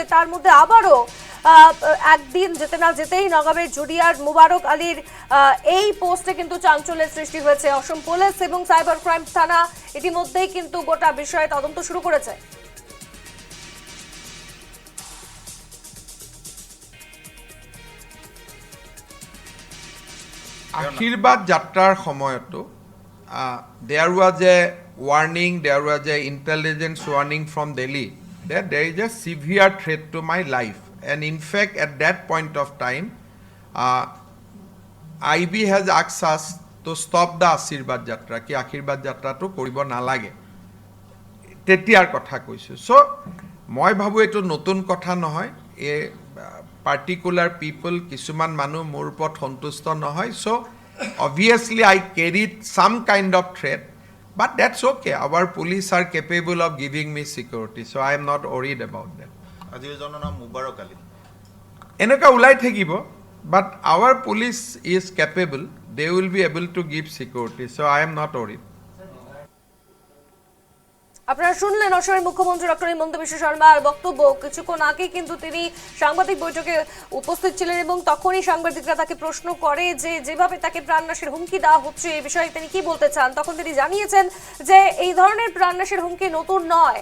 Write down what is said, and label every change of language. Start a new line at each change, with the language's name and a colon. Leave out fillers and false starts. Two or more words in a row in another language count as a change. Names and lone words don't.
Bangla: তার মধ্যে আবারও একদিন যেতে না যেতেই নগাঁওয়ের জুরিয়ার মুবারক আলীর এই পোস্টে কিন্তু চাঞ্চল্যের সৃষ্টি হয়েছে। অসম পুলিশ এবং সাইবার ক্রাইম থানা ইতিমধ্যেই কিন্তু গোটা বিষয়ে তদন্ত শুরু করেছে।
Assamese: আশীর্বাদ যাত্ৰাৰ সময়তো
English: there was a warning, there was a intelligence warning from Delhi that there is a severe threat to my life, and in fact at that point of time IB has asked us to stop the
Assamese: আশীৰ্বাদ যাত্ৰা, কি আশীৰ্বাদ যাত্ৰাটো কৰিব নালাগে, তেতিয়াৰ কথা কৈছোঁ। চ' মই ভাবোঁ এইটো নতুন কথা নহয়। এই
English: particular people,
Assamese: কিছুমান মানুহ মোৰ ওপৰত সন্তুষ্ট নহয়।
English: চ' obviously I carried some kind of threat, but that's okay. Our police are capable of giving me security, so I am not worried about that.
Assamese: আজিজনৰ নাম মুবাৰক আলী। এনেকুৱা ওলাই থাকিব,
English: but our police is capable. They will be able to give security, so I am not worried.
Bangla: আপনারা শুনলেন অসমের মুখ্যমন্ত্রী ডক্টর হিমন্ত বিশ্ব শর্মার বক্তব্য। কিছুক্ষণ আগে কিন্তু তিনি সাংবাদিক বৈঠকে উপস্থিত ছিলেন এবং তখনই সাংবাদিকরা তাকে প্রশ্ন করে যে যেভাবে তাকে প্রাণনাশের হুমকি দেওয়া হচ্ছে এই বিষয়ে তিনি কি বলতে চান। তখন তিনি জানিয়েছেন যে এই ধরনের প্রাণনাশের হুমকি নতুন নয়।